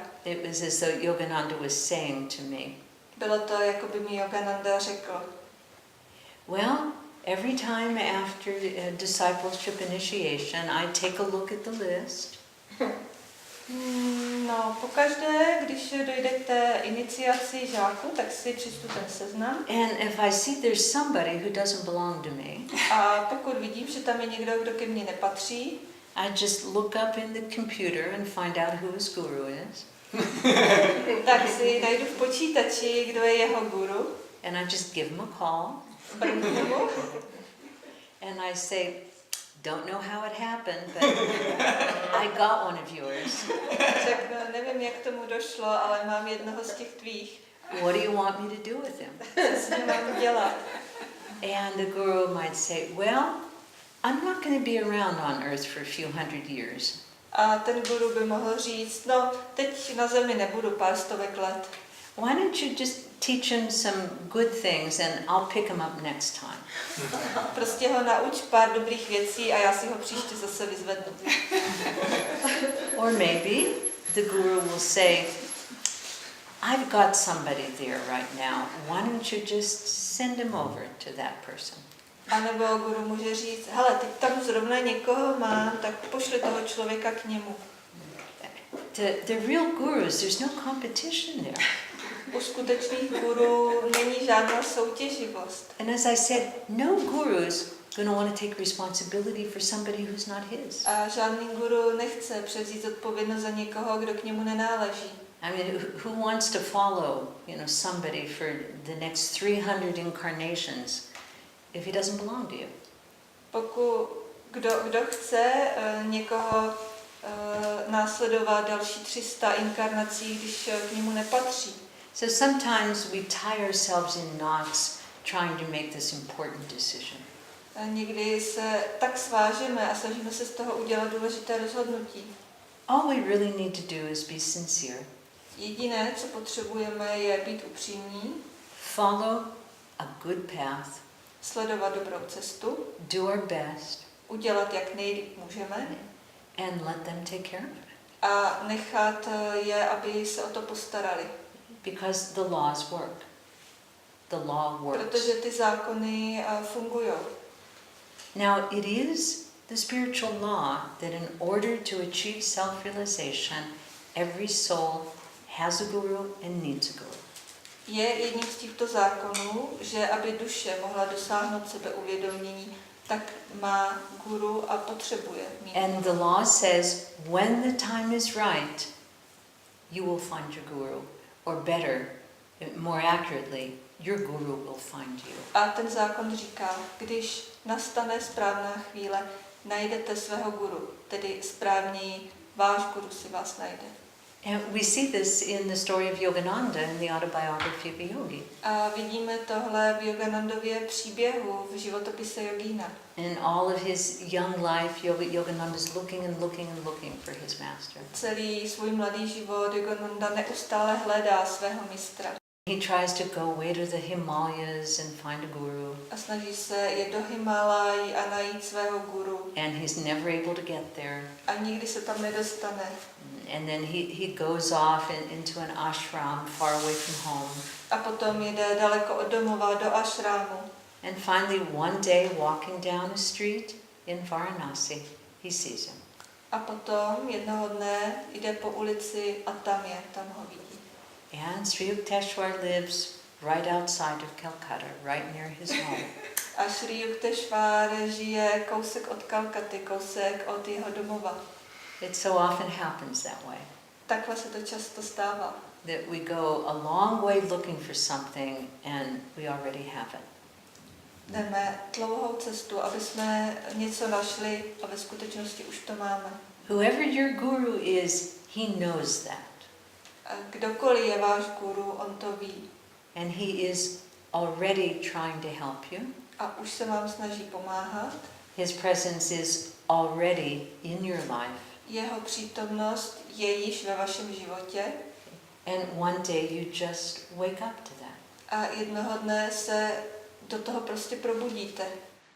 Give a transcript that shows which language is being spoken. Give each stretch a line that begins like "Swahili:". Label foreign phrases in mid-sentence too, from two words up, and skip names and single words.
English: It was as though Jógananda was saying to me,
Czech: Bylo to, jako by mi Jógananda řekl,
English: well, every time after discipleship initiation, I take a look at the list.
Czech: No, pokaždé, když dojde k té iniciaci žáků, tak si přečtu ten seznam.
English: And if I see there's somebody who doesn't belong to me,
Czech: A pokud vidím, že tam je někdo, kdo ke mně nepatří,
English: I just look up in the computer and find out who his guru is.
Czech: tak si najdu v počítači, kdo je jeho guru.
English: And I just give him a call.
Czech: Brnknu mu.
English: And I say, don't know how it happened, but I got one of yours.
Czech: Řeknu, nevím, jak tomu došlo, ale mám jednoho z těch tvých.
English: What do you want me to do with him?
Czech: Co s ním mám dělat?
English: And the guru might say, well, I'm not going to be around on earth for a few hundred years.
Czech: A ten guru by mohl říct, no, teď na zemi nebudu pár stovek let.
English: Why don't you just teach him some good things and I'll pick him up next time?
Czech: Prostě ho nauč pár dobrých věcí a já si ho příště zase vyzvednu.
English: Or maybe the guru will say, I've got somebody there right now. Why don't you just send him over to that person?
Czech: A nebo guru může říct, hele, teď tam zrovna někoho mám, tak pošli toho člověka k němu.
English: The real gurus, there's no competition there.
Czech: U skutečných guru není žádná soutěživost.
English: And as I said, no guru's going to want to take responsibility for somebody who's not his.
Czech: A žádný guru nechce převzít odpovědnost za někoho, kdo k němu nenáleží.
English: Who wants to follow, somebody for the next 300 incarnations if he doesn't belong to you?
Czech: Kdo chce někoho následovat další 300 inkarnací, když k němu nepatří?
English: So sometimes we tie ourselves in knots trying to make this important decision.
Czech: A někdy se tak svážeme a snažíme se z toho udělat důležité rozhodnutí.
English: All we really need to do is be sincere.
Czech: Jediné, co potřebujeme, je být upřímní,
English: follow a good path,
Czech: sledovat dobrou cestu,
English: do our best,
Czech: udělat, jak nejlíp můžeme
English: and let them take care of it.
Czech: a nechat je, aby se o to postarali.
English: Because the laws work. The law works.
Czech: Protože ty zákony fungují.
English: Now, it is the spiritual law that in order to achieve self-realization, every soul has a guru and needs a guru.
Czech: Je jedním z těchto zákonů, že aby duše mohla dosáhnout sebeuvědomění, tak má guru a potřebuje mít.
English: And the law says, when the time is right, you will find your guru. Or better, more accurately, your guru will find you.
Czech: A ten zákon říká, když nastane správná chvíle, najdete svého guru, tedy správněji váš guru si vás najde.
English: And we see this in the story of Jógananda in the autobiography of a yogi.
Czech: A vidíme tohle v Jóganandově příběhu v životopise jogína.
English: In all of his young life, Jógananda is looking and looking and looking for his master.
Czech: Celý svůj mladý život Jógananda neustále hledá svého mistra.
English: He tries to go way to the Himalayas and find a guru.
Czech: A snaží se jet do Himálají a najít svého guru.
English: And he's never able to get there.
Czech: A nikdy se tam nedostane.
English: And then he goes off into an ashram far away from home.
Czech: A potom jde daleko od domova do ashramu.
English: And finally one day walking down a street in Varanasi, he sees him.
Czech: A potom jednoho dne jde po ulici a tam ho vidí.
English: And Sri Yukteswar lives right outside of Calcutta, right near his home.
Czech: A Sri Yukteswar žije kousek od Kalkaty, kousek od jeho domova.
English: It so often happens that way.
Czech: Takhle se to často stává.
English: That we go a long way looking for something and we already have it.
Czech: Jdeme dlouhou cestu, aby jsme něco našli a ve skutečnosti už to máme.
English: Whoever your guru is, he knows that.
Czech: A kdokoliv je váš guru, on to ví.
English: And he is already trying to help you.
Czech: A už se vám snaží pomáhat.
English: His presence is already in your life.
Czech: Jeho přítomnost je již ve vašem životě.
English: And one day you just wake up to that.
Czech: A jednoho dne se do toho prostě probudíte.